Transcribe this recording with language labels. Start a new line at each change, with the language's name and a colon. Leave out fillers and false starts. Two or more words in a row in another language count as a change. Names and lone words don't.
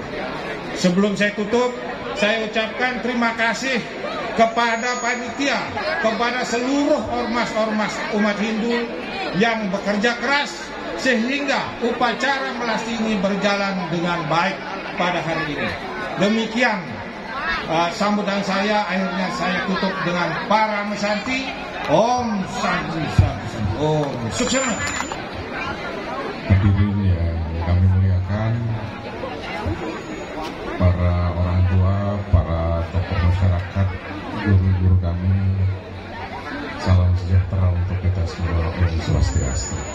Indonesian: Sebelum saya tutup, saya ucapkan terima kasih kepada panitia, kepada seluruh ormas-ormas umat Hindu yang bekerja keras sehingga upacara melasti ini berjalan dengan baik pada hari ini. Demikian sambutan saya. Akhirnya saya tutup dengan para mesanti.
Sanskrit: Om Santi Santi.
Indonesian: Om sukses. Hadirin yang kami muliakan, para orang tua, para tokoh masyarakat, guru-guru kami, salam sejahtera untuk kita semua.
Sanskrit: Om Swastiastu.